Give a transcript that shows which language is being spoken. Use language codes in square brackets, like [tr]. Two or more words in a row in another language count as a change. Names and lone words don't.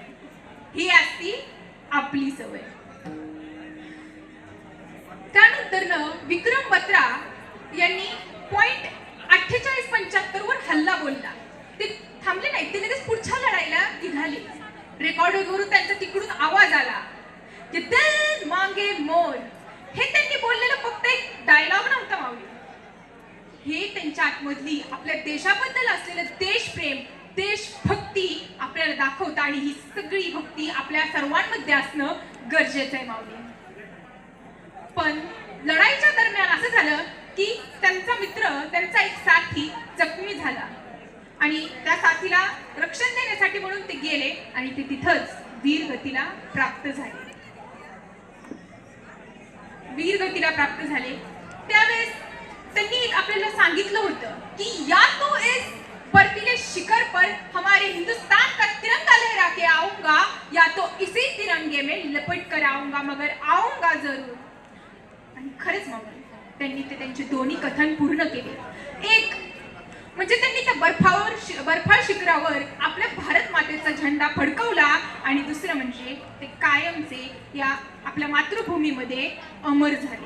[mr] ही असती आपली सवय. त्यानंतर विक्रम बत्रा यांनी .4875 वर हल्ला बोलला. ते थांबले नाही, ते लगेच पुढच्या लढाईला निघाले. रेकॉर्डवरून त्यांचा तिकडून आवाज आला की [hi] दिल मांगे मोर. [mr] हे त्यांनी बोललेलं फक्त एक डायलॉग नव्हता माऊली, हे त्यांच्या आतमधली आपल्या देशाबद्दल असलेलं देशप्रेम, देशभक्ती आपल्याला दाखवतं. आणि ही सगळी भक्ती आपल्या सर्वांमध्ये असणं गरजेचं आहे माऊली. पण लढाईच्या दरम्यान असं झालं की त्यांचा मित्र, त्यांचा एक साथी जखमी झाला आणि त्या साथीला रक्षण देण्यासाठी म्हणून ते गेले आणि ते तिथंच वीरगतीला प्राप्त झाले. वीरगतीला प्राप्त झाले त्यावेळेस त्यांनी आपल्याला सांगितलं होतं की [hi] या तो इस बर्फीले शिखर पर हमारे हिंदुस्तान का तिरंगा लहरा के आऊंगा या तो इसी तिरंगे में लपट कर आऊंगा मगर आऊंगा जरूर. [mr] आणि खरंच मग त्यांनी ते त्यांचे दोन्ही कथन पूर्ण केले. एक म्हणजे त्यांनी त्या बर्फाळ शिखरावर आपल्या भारत मातेचा झेंडा फडकवला आणि दुसरं म्हणजे ते कायमचे या आपल्या मातृभूमीमध्ये अमर झाले.